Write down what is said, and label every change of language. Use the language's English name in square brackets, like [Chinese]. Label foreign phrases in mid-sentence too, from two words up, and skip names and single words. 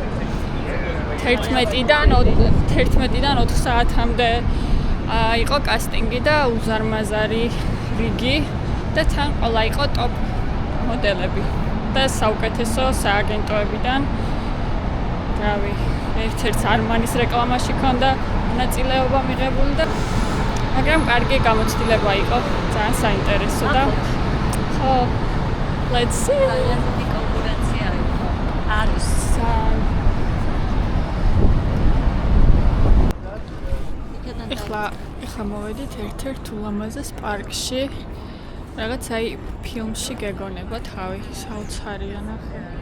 [Georgian] 11-დან 4 საათამდე იყო კასტინგი და უზარმაზარი რიგი და თან ყველა იყო ტოპ მოდელები და საუკეთესო სააგენტოებიდან. რავი, ერთ-ერთ Armanis რეკლამაში ქონდა მონაწილეობა მიღებული და მაგრამ კარგი გამოცდილება იყო, ძალიან საინტერესო და [English] Oh, let's see. [Georgian] დიდი კონკურენცია არის. ეხლა მოვედით ერთ-ერთ ულამაზეს პარკში. რაღაც აი ფილმში გეგონება თავი, საოცარია ნახე.